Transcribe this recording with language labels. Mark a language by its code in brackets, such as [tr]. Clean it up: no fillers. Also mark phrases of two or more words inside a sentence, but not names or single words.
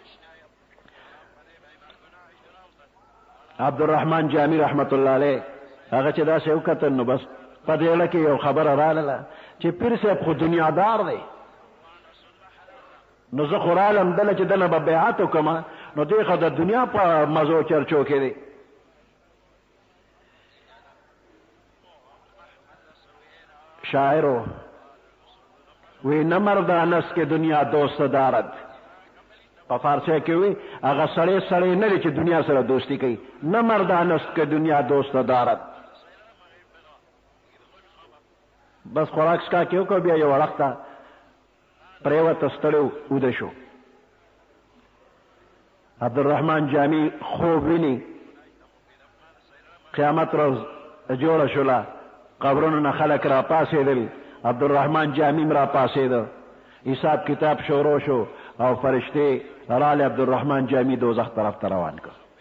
[ps] عبدالرحمن جامی [ar] رحمت الله علیه [ps] هغه چې داسې وکتل نو بس په دې اړه کې یو خبره راغله چې پیر صاحب خو دنیادار دی نو زه خو رالم دله چې دله به بیعت وکړم نو دی خو د دنیا په مزو چرچو کې دی. شاعرو وی [fa] نه مردان است که دنیا دوست دارد [ps] په فارسی کې وی هغه سړی نه دی چې دنیا سره دوستی کوي [fa] نه مردان است که دنیا دوست دارد. [ps] بس خوراک سکا کې وکړو بیا یو وخته پرېوته ستړی اوده شو. عبدالرحمن جامی خوب ویني قیامت ورځ جوړه شوله قبرونو نه خلک را پاسېدل عبدالرحمن جامی را پاسېده حساب کتاب شروع شو او فرشتې راله عبدالرحمن جامی دوزخ طرف ته روان کړ